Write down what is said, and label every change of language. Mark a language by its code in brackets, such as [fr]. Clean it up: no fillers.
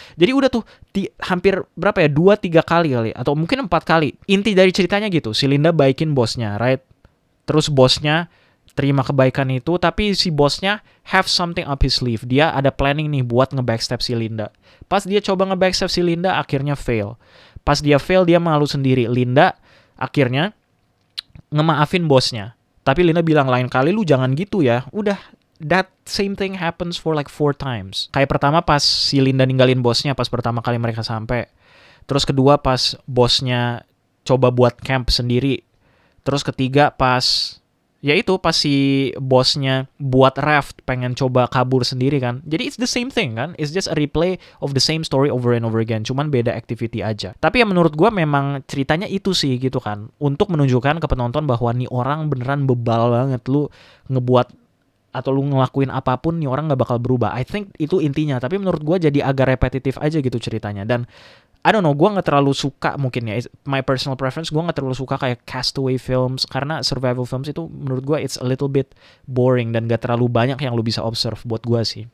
[id] Jadi udah tuh hampir berapa ya, 2-3 kali atau mungkin 4 kali inti dari ceritanya gitu. Si Linda baikin bosnya, right? Terus bosnya terima kebaikan itu, tapi si bosnya [en] have something up his sleeve. [id] Dia ada planning nih buat nge-backstab si Linda. Pas dia coba nge-backstab si Linda, akhirnya fail. Pas dia fail, dia malu sendiri. Linda akhirnya ngemaafin bosnya. Tapi Linda bilang, lain kali lu jangan gitu ya. Udah, [en] that same thing happens for like 4 times. [id] Kayak pertama pas si Linda ninggalin bosnya pas pertama kali mereka sampai. Terus kedua pas bosnya coba buat camp sendiri. Terus ketiga pas Ya itu pas si bosnya buat raft pengen coba kabur sendiri kan. [en] Jadi it's the same thing kan. It's just a replay of the same story over and over again. [id] Cuman beda activity aja. Tapi ya menurut gue memang ceritanya itu sih gitu kan. Untuk menunjukkan ke penonton bahwa nih orang beneran bebal banget. Lu ngebuat atau lu ngelakuin apapun nih orang gak bakal berubah. [en] I think [id] itu intinya. Tapi menurut gue jadi agak repetitif aja gitu ceritanya. Dan [en] I don't know, [id] gue gak terlalu suka mungkin ya, [en] my personal preference, [id] gue gak terlalu suka kayak castaway films, karena survival films itu menurut gue [en] it's a little bit boring [id] dan gak terlalu banyak yang lu bisa observe buat gue sih.